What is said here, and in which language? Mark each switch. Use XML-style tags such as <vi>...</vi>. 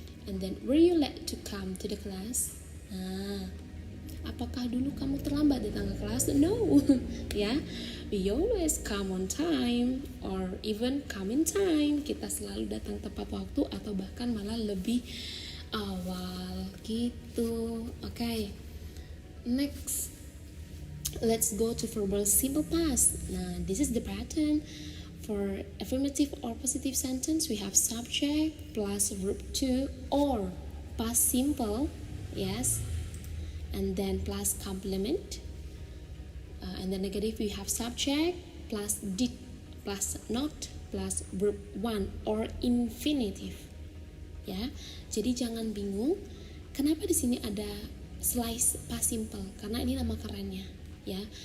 <en>And then, were you late to come to the class?</en> <id>Nah, apakah dulu kamu terlambat datang ke kelas?</id> <en>No, ya. We always come on time or even come in time.</en> <id>Kita selalu datang tepat waktu atau bahkan malah lebih awal gitu.</id> <en>Okay. Next, let's go to verbal simple past. Nah, this is the pattern. For affirmative or positive sentence, we have subject plus verb to or past simple, yes, and then plus complement. And the negative, we have subject plus did plus not plus verb one or infinitive.</en> <id>Ya, jadi jangan bingung kenapa di sini ada slice past simple, karena ini nama kerennya, ya.</id>